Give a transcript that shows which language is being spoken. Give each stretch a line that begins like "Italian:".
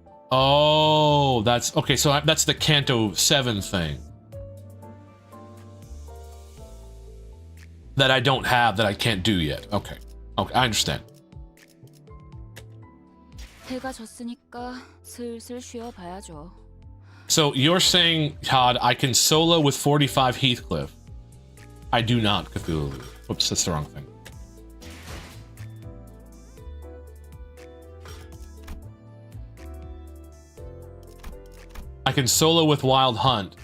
English: Oh, that's okay. So that's the Kanto 7 thing that I don't have, that I can't do yet. Okay, okay, I understand.
Korean: 해가 졌으니까 슬슬 쉬어봐야죠.
English: So you're saying, Todd, I can solo with 45 Heathcliff. I do not, Cthulhu. Whoops, that's the wrong thing. I can solo with Wild Hunt.